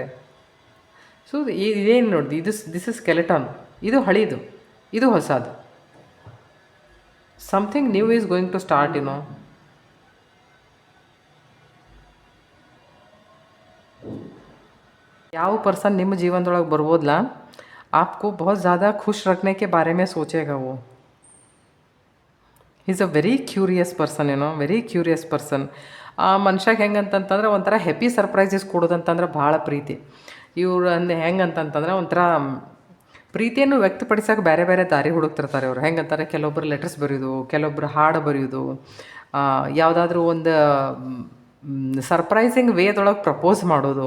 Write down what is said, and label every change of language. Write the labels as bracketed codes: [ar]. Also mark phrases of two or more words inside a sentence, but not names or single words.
[kn] ಸೊ ಇದೇನು ನೋಡಿ, [en] this is skeleton. [kn] ಇದು ಹಳೀದು, ಇದು ಹೊಸದು. [en] something new is going to start. [kn] ಯಾವ ಪರ್ಸನ್ ನಿಮ್ಮ ಜೀವನದೊಳಗೆ ಬರ್ಬೋದಲ್ಲ, [hi] आपको बहुत ज़्यादा खुश रखने के बारे में सोचेगा वो. [en] is a very curious person, very curious person. [kn] ಆ ಮನುಷ್ಯಗೆ ಹೆಂಗಂತಂತಂದ್ರೆ ಒಂಥರ [en] happy surprises [kn] ಕೊಡೋದಂತಂದ್ರೆ ಭಾಳ ಪ್ರೀತಿ. ಇವ್ರು ಹೆಂಗಂತಂತಂದ್ರೆ ಒಂಥರ ಪ್ರೀತಿಯನ್ನು ವ್ಯಕ್ತಪಡಿಸೋಕೆ ಬೇರೆ ಬೇರೆ ದಾರಿ ಹುಡುಕ್ತಿರ್ತಾರೆ ಅವರು. ಹೆಂಗಂತಾರೆ, ಕೆಲವೊಬ್ಬರು ಲೆಟರ್ಸ್ ಬರೆಯೋದು, ಕೆಲವೊಬ್ಬರು ಹಾಡು ಬರೆಯೋದು, ಯಾವುದಾದ್ರೂ ಒಂದು ಸರ್ಪ್ರೈಸಿಂಗ್ ವೇದೊಳಗೆ ಪ್ರಪೋಸ್ ಮಾಡೋದು.